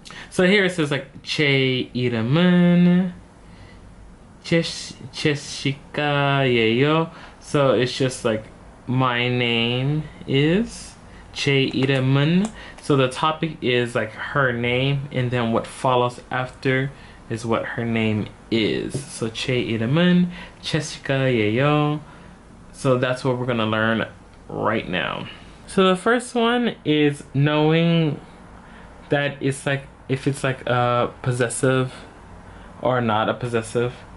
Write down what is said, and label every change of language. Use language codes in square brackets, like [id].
[en] So here it says like [ko] 제 이름은 [en] Jessica. So it's just like my name is [ko] 제 이름은. [en] So the topic is like her name, and then what follows after is what her name is. [ko] So 제 이름은 Jessica예요. [en] So that's what we're gonna learn right now. So the first one is knowing that it's like if it's like a possessive or not a possessive.